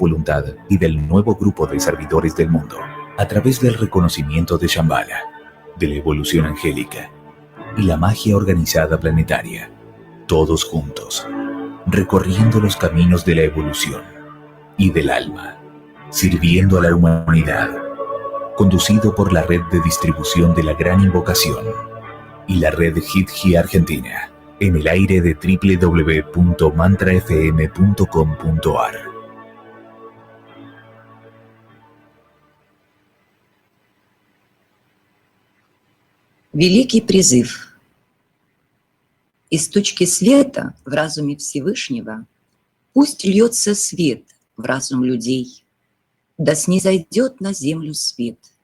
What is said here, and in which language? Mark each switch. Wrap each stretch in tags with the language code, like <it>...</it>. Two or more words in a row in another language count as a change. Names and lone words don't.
<es>voluntad y del nuevo grupo de servidores del mundo, a través del reconocimiento de Shambhala, de la evolución angélica y la magia organizada planetaria, todos juntos, recorriendo los caminos de la evolución y del alma, sirviendo a la humanidad, conducido por la red de distribución de la Gran Invocación y la red Hit Argentina, en el aire de www.mantrafm.com.ar.</es> <ru>Великий призыв. Из точки света в разуме Всевышнего пусть льется свет в разум людей, да снизойдет на землю свет.</ru>